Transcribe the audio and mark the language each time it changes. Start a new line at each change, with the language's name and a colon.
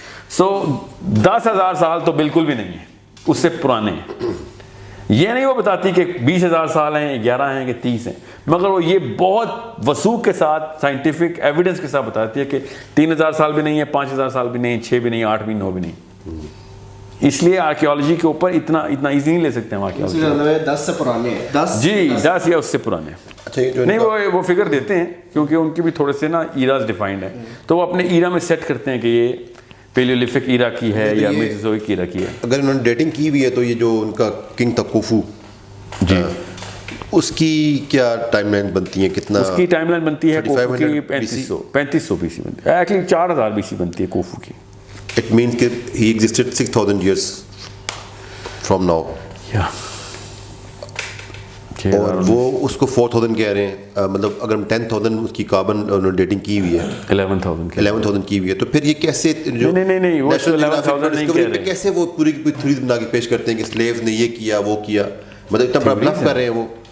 Urdu: 10,000 سال تو بالکل بھی نہیں ہے, اس سے پرانے ہیں. یہ نہیں وہ بتاتی کہ 20,000 سال ہیں, 11 ہیں کہ 30 ہیں, مگر وہ یہ بہت وثوق کے ساتھ سائنٹیفک ایویڈنس کے ساتھ بتاتی ہے کہ 3,000 سال بھی نہیں ہے, 5,000 سال بھی نہیں, 6 بھی نہیں, 8 بھی, 9 بھی نہیں. اس لیے آرکیولوجی کے اوپر اتنا ایزی نہیں لے سکتے ہم آرکیولوجی. 10 سے پرانے ہیں, 10 جی 10 یا اس سے پرانے. نہیں وہ فگر دیتے ہیں کیونکہ ان کے بھی تھوڑے سے نا ایراز ڈیفائنڈ ہیں, تو وہ اپنے ایرا میں سیٹ کرتے ہیں کہ یہ پیلیولتھک ایرا کی ہے یا میزوزوئک ایرا کی ہے. اگر انہوں نے ڈیٹنگ کی ہوئی ہے تو یہ جو ان کا کنگ تھا کوفو, جی اس کی کیا ٹائم لائن بنتی ہے, کتنا اس کی ٹائم لائن بنتی ہے کوفو کی 3500 BC بنتی ہے, ایکچولی 4000 BC بنتی ہے کوفو کی.
English: It means کہ he existed 6,000 years from now.
Urdu: اور وہ اس کو 4,000 کہہ رہے ہیں, مطلب اگر ہم 10,000 اس کی کاربن ڈیٹنگ کی ہوئی ہے, 11,000 کی ہوئی ہے, تو پھر یہ کیسے نہیں وہ 11,000 نہیں کہہ رہے, کیسے وہ پوری تھیوری بنا کے پیش کرتے ہیں کہ سلیوز نے یہ کیا وہ کیا, مطلب اتنا بڑا بلف کر رہے ہیں. وہ